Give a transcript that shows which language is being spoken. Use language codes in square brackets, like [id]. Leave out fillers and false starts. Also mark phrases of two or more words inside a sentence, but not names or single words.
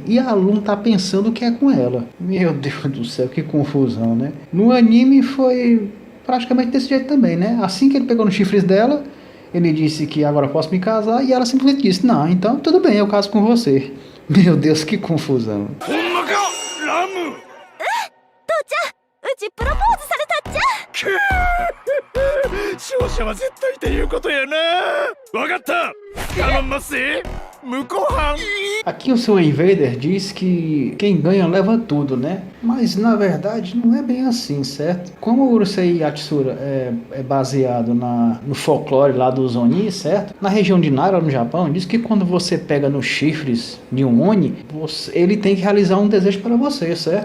[pt] E a Lum tá pensando que é com ela. Meu Deus do céu, que confusão, né? No anime foi praticamente desse jeito também, né? Assim que ele pegou nos chifres dela, ele disse que agora eu posso me casar. E ela simplesmente disse, não, então tudo bem, eu caso com você. Meu Deus, que confusão. [ja] ほんまかラム。父ちゃん、うちプロポーズされたっちゃ。勝者は絶対っていうことやな。わかった。頼んますぜ。向こう班。 [pt] Aqui o seu Invader diz que quem ganha leva tudo, né? Mas na verdade não é bem assim, certo? Como o Urusei Yatsura é baseado no folclore lá dos Oni, certo? Na região de Nara, no Japão, diz que quando você pega nos chifres de um Oni, ele tem que realizar um desejo para você, certo?